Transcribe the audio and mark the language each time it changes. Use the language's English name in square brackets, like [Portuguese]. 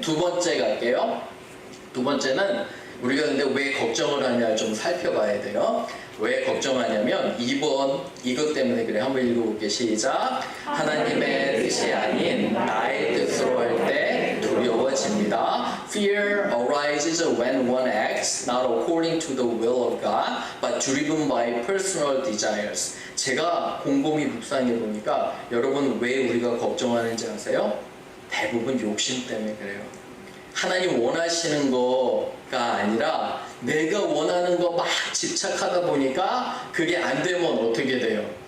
[Korean] 두 번째 갈게요. 두 번째는 우리가 근데 왜 걱정을 하냐 좀 살펴봐야 돼요. 왜 걱정하냐면 2번 이것 때문에 그래. 한번 읽어볼게요. 시작. 하나님의 뜻이 아닌 나의 뜻으로 할 때 두려워집니다. [English] Fear arises when one acts not according to the will of God, but driven by personal desires. [Korean] 제가 곰곰이 묵상해 보니까 여러분 왜 우리가 걱정하는지 아세요? 대부분 욕심 때문에 그래요. 하나님 원하시는 거가 아니라 내가 원하는 거 막 집착하다 보니까 그게 안 되면 어떻게 돼요?